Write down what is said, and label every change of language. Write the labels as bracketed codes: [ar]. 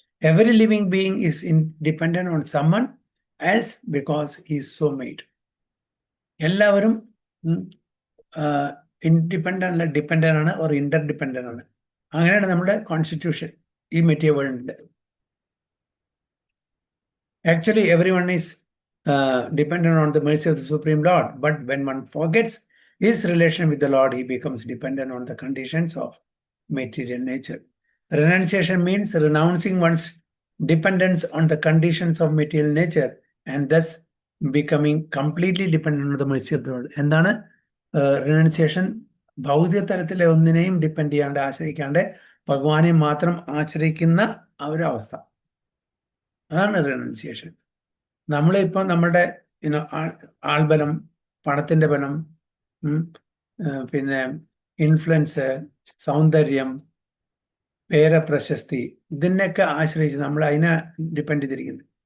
[en] Every living being is independent on someone else because is so made. [ml] എല്ലാവരും independent അല്ല, dependent ആണ്, [en] or interdependent [ml] ആണ്. അങ്ങനെയാണ് നമ്മുടെ കോൺസ്റ്റിറ്റ്യൂഷൻ ഈ material വേൾഡിന്റെ. [en] Actually, everyone is dependent on the mercy of the Supreme Lord. But when one forgets his relation with the Lord, he becomes dependent on the conditions of material nature. Renunciation means renouncing one's dependence on the conditions of material nature and thus becoming completely dependent on the mercy of the Lord. [ml] എന്താണ് renunciation? ഭൗതിക തലത്തിലെ ഒന്നിനെയും depend ചെയ്യാണ്ട്, ആശ്രയിക്കാണ്ട് ഭഗവാനെ മാത്രം ആശ്രയിക്കുന്ന ആ ഒരു അവസ്ഥ, അതാണ് റിനൗൺസിയേഷൻ. നമ്മളിപ്പോൾ നമ്മളുടെ ആൾബലം, പണത്തിന്റെ ബലം, പിന്നെ ഇൻഫ്ലുവൻസ്, സൗന്ദര്യം, പേരപ്രശസ്തി, ഇതിനൊക്കെ ആശ്രയിച്ച് നമ്മൾ അതിനെ ഡിപ്പെൻഡ് ചെയ്തിരിക്കുന്നത്.